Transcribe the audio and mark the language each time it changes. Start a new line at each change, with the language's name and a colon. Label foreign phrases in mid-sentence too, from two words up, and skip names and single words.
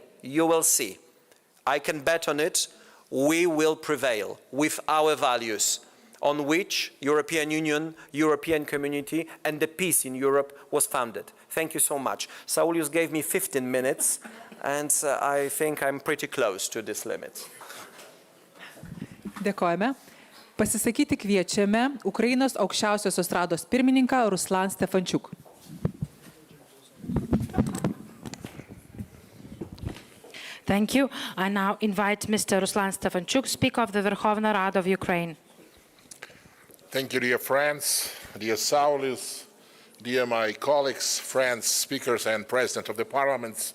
English: You will see. I can bet on it. We will prevail with our values, on which European Union, European community, and the peace in Europe was founded. Thank you so much. Saulius gave me 15 minutes, and I think I'm pretty close to this limit.
Lithuanian: Dėkojame. Pasisakyti kviečiame Ukrainos aukščiausiosios rados pirmininką Ruslan Stefanchuk.
English: Thank you. I now invite Mr. Ruslan Stefanchuk, Speaker of the Verkhovna Rada of Ukraine. Thank you, dear friends, dear Saulius, dear my colleagues, friends, speakers, and President of the Parliaments.